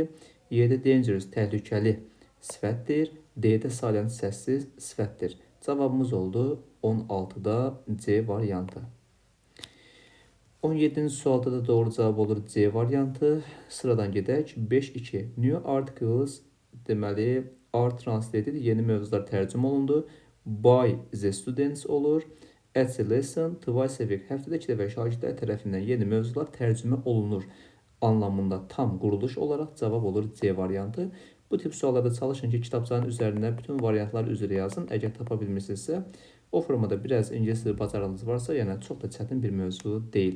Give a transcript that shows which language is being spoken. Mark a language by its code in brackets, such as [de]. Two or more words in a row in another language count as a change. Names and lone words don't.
[az] Y-də dangerous, təhlükəli, sifətdir. D-də silent, səssiz, sifətdir. Cavabımız oldu 16-da C variantı. 17-ci sualda da doğru cavab olur C variantı. Sıradan gedək. [en] 5-2. New articles deməli are translated, [az] yeni mövzular tərcümə olundu. [en] By the students olur. At a lesson, twice a week, [az] həftədə 2 dəfə şagirdlər tərəfindən yeni mövzular tərcümə olunur anlamında tam quruluş olaraq cavab olur C variantı. Bu tip suallarda çalışın ki, kitabçanın üzərində bütün variantlar üzrə yazın. Əgər tapa bilmirsinizsə, o formada biraz ingilis dili bacarığınız varsa, yəni çox da çətin bir mövzu deyil.